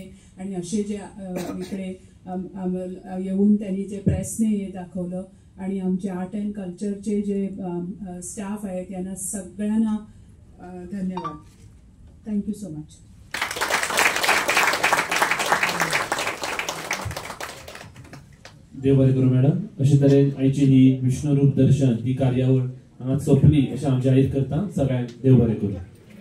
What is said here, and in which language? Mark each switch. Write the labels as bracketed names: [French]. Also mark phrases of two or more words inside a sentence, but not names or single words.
[Marathi] आणि असे जे इकडे येऊन त्यांनी जे प्रेसने हे दाखवलं आणि आमचे [English] art and cultureche [Marathi] जे स्टाफ आहेत यांना सगळ्यांना धन्यवाद. [English] thank you so much. [Konkani] देव बरें करूं मॅडम. अशे तरेन आयची ही विष्णुरूप दर्शन ही कार्यावळ हांगा सोंपली अशें हांव जाहीर करता. सगळ्यांक देव बरें करूं.